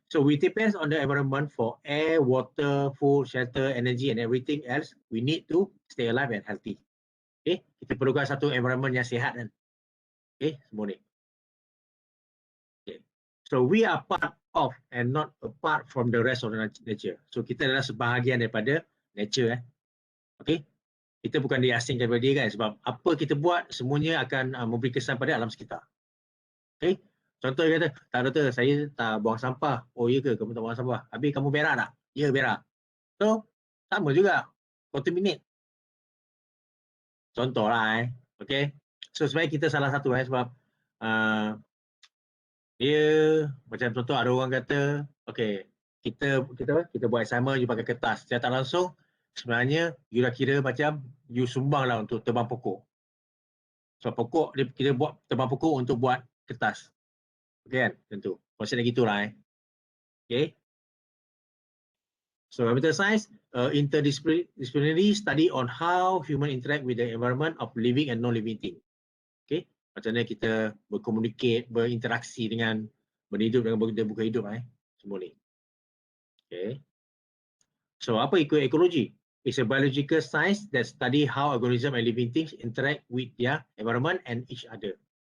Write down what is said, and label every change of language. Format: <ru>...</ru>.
<en>So we depends on the environment for air, water, food, shelter, energy and everything else. We need to stay alive and healthy.</en> <ms>Okay. Kita perlukan satu environment yang sihat kan. Okay, semua ni. Okay.</ms> <en>So we are part of and not apart from the rest of the nature.</en> <ms>So kita adalah sebahagian daripada nature Okay. Kita bukan diasingkan daripada dia kan, sebab apa kita buat semuanya akan memberi kesan pada alam sekitar. Okay. Contoh dia kata, tak doktor, saya tak buang sampah. Oh ya ke, kamu tak buang sampah? Habis kamu berak tak? Ya, berak. So, sama juga. Contaminate. Contoh lah Okay. So, sebenarnya kita salah satu sebab dia macam contoh ada orang kata, okay, kita buat assignment, you pakai kertas. Secara tak langsung, sebenarnya you dah kira macam you sumbang lah untuk tebang pokok. Sebab pokok, kita buat tebang pokok untuk buat kertas. Okay kan? Tentu. Konsepnya gitulah Okay.</ms> <en>So environmental science, interdisciplinary study on how human interact with the environment of living and non-living thing. Okay.</en> <ms>Macam mana kita berkomunikasi, berinteraksi dengan benda hidup dengan benda bukan hidup semua ni. Okay. So apa ekologi?</ms> <en>It's a biological science that study how organism and living things interact with their environment and each other.</en>